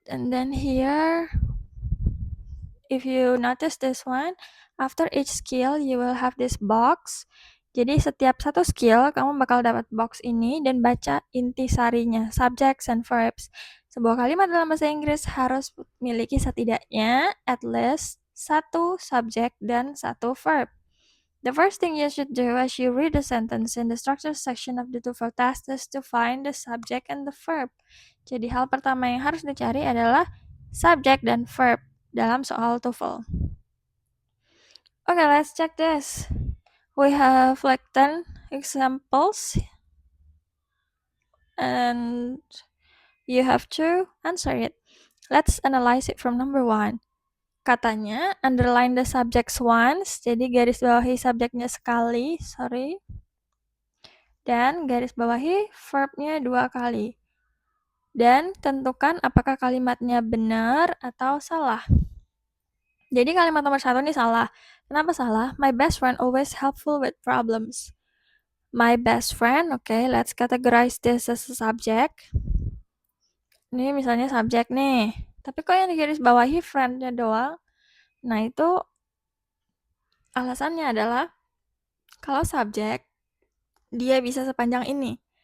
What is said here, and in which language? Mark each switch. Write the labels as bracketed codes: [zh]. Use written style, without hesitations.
[en] And then here, if you notice this one, after each skill, you will have this box. [id] Jadi setiap satu skill, kamu bakal dapat box ini dan baca intisarinya, [en] subjects and verbs. [id] Sebuah kalimat dalam bahasa Inggris harus memiliki setidaknya [en] at least [id] satu subjek dan satu verb. [en] The first thing you should do as you read the sentence in the structure section of the TOEFL test is to find the subject and the verb. [id] Jadi hal pertama yang harus dicari adalah subjek dan verb dalam soal TOEFL. [en] Okay, let's check this. We have like 10 examples and you have to answer it. Let's analyze it from number 1. [id] Katanya, [en] underline the subjects once, [id] jadi garis bawahi subjeknya sekali, dan garis bawahi verbnya 2 kali. Dan tentukan apakah kalimatnya benar atau salah. Jadi kalimat nomor 1 ini salah. Kenapa salah? [en] My best friend always helpful with problems. My best friend, okay, let's categorize this as a subject. [id] Ini misalnya subjek nih. Tapi kok yang di garis bawahi friend-nya doang? Nah, itu alasannya adalah kalau subjek dia bisa sepanjang ini.